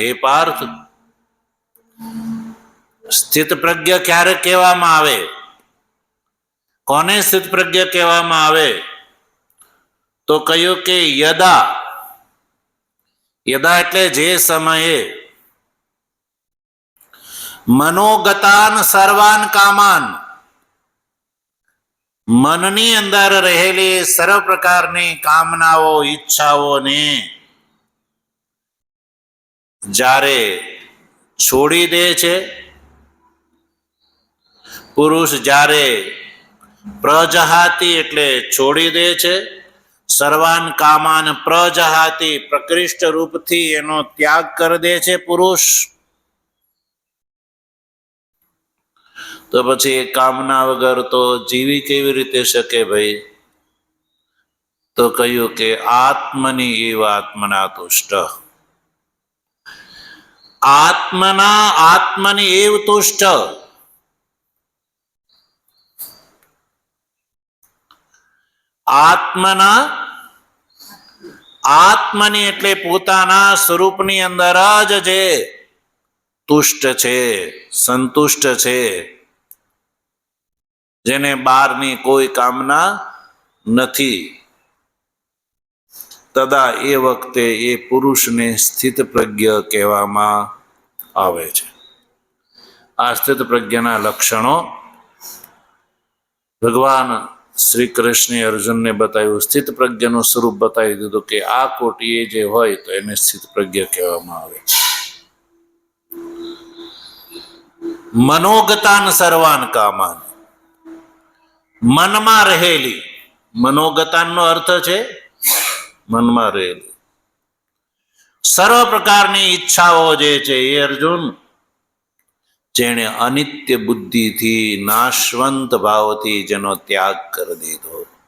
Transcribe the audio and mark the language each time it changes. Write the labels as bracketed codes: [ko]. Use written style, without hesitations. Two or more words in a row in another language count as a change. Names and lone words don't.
[gu] હે પાર્થ, સ્થિત પ્રજ્ઞ ક્યારે કહેવામાં આવે? કોને સ્થિત પ્રજ્ઞ કહેવામાં આવે? તો કહ્યું કે યદા. [sa] યદા [gu] એટલે જે સમયે [sa] મનોગતાન સર્વાન કામાન, [gu] મનની અંદર રહેલી સર્વ પ્રકારની કામનાઓ, ઈચ્છાઓને જ્યારે છોડી દે છે પુરુષ, જ્યારે પ્રજહાતિ એટલે છોડી દે છે, [sa] સર્વાન કામાન પ્રજહાતિ [gu] પ્રકૃષ્ટ રૂપથી એનો ત્યાગ કરી દે છે પુરુષ, તો પછી એ કામના વગર તો જીવી કેવી રીતે શકે ભાઈ? [sa] તો કહ્યું કે આત્મની એવ આત્મના તુષ્ટ. આત્મની એવ તુષ્ટ. આત્મના આત્મની [gu] એટલે પોતાના સ્વરૂપની અંદર જ જે તુષ્ટ છે, સંતુષ્ટ છે, જેને બહારની કોઈ કામના નથી, તદા એ વખતે એ પુરુષને સ્થિત પ્રજ્ઞ કહેવામાં આવે છે. આ સ્થિત પ્રજ્ઞના લક્ષણો ભગવાન શ્રી કૃષ્ણે અર્જુનને બતાવ્યું. સ્થિત પ્રજ્ઞનું સ્વરૂપ બતાવી દીધું કે આ કોટીએ જે હોય તો એને સ્થિત પ્રજ્ઞ કહેવામાં આવે. [sa] મનોગતાન સર્વાન કામાન, [gu] મનમાં રહેલી, મનોગતાનનો અર્થ છે મનમાં રહેલી સર્વ પ્રકારની ઈચ્છાઓ જે છે એ અર્જુન જેણે અનિત્ય બુદ્ધિથી, નાશવંત ભાવથી જેનો ત્યાગ કરી દીધો.